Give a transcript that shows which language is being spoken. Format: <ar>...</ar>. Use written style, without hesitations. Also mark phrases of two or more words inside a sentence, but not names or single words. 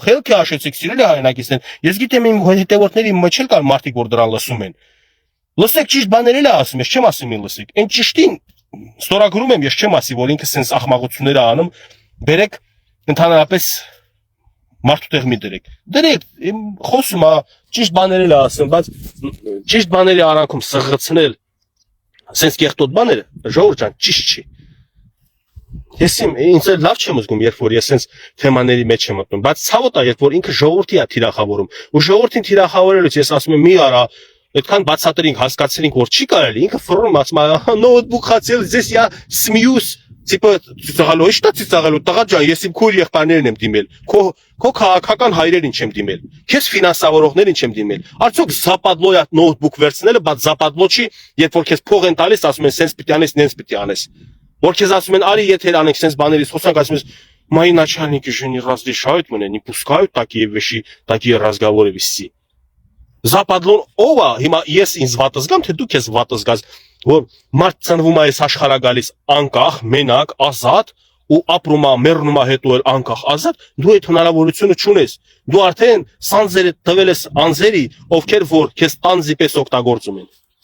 <hy>խելքի հաշեցիք, սիրելի հայրենակիցներ։ Ես գիտեմ իմ հետևորդների մեջ էլ կար մարդիկ, որ դրան լսում են։ Լսեք ճիշտ բաներ էլ է ասում, ես չեմ ասում ին լսեք։ Այն ճիշտին ստորագրում եմ, ես չեմ ասի, որ ինքը սենց ախմաղություններ է անում։ Բերեք ընդհանրապես մարդու տեղ մի դրեք։ Դրեք, խոսում է, ճիշտ բաներ էլ է ասում, բայց ճիշտ բաների արանքում սղղացնել սենց կեղտոտ բաները ժողովուրդ ջան ճիշտ չի։ Ես ինձ լավ չեմ զգում, երբ որ ես սենց թեմաների մեջ եմ մտնում, բայց ցավոտ է, երբ որ ինքը ժողովրդի է թիրախավորում։ Ու ժողովրդին թիրախավորելուց ես ասում եմ՝ մի արա, այդքան բացատրենք, հասկացրինք, որ չի կարելի, ինքը ֆռում ասում է, ահա նոթբուք խացել,</hy> <ru>здесь я смеюсь, типа</ru> <hy>ծիծաղալու, ի՞նչ է ծիծաղալու, տղա ջան, ես իմ քույր եղբայրներն եմ դիմել, քո քաղաքական հայրերին չեմ դիմել, քեզ ֆինանսավորողներին չեմ դիմել։ Արդյոք զապադլոյա նոթբուք վերցնելը, բայց զապադլո չի, երբ որ քեզ փող են տալիս, ասում են, սենց պիտի անես, նենց պիտի անես։ Որ քեզ ասում են, արի եթե անենք սենց բաներից խոսանք, ասում ես,</hy> <ru>мои начальники же не разрешают мне, не пускают такие вещи, такие разговоры вести։</ru> <hy>Զապադլոն ով է, հիմա ես ինձ վատը զգամ, թե դու քեզ վատը զգաս, որ մարդ ծնվում է այս աշխարհա գալիս անկախ, մենակ, ազատ ու ապրում է, մեռնում է հետո էլ անկախ, ազատ, դու այդ հնարավորությունը չունես։ Դու արդեն սանձերը տվել ես անձերի, ովքեր որ քեզ տանձի պես օգտագործում են։</hy>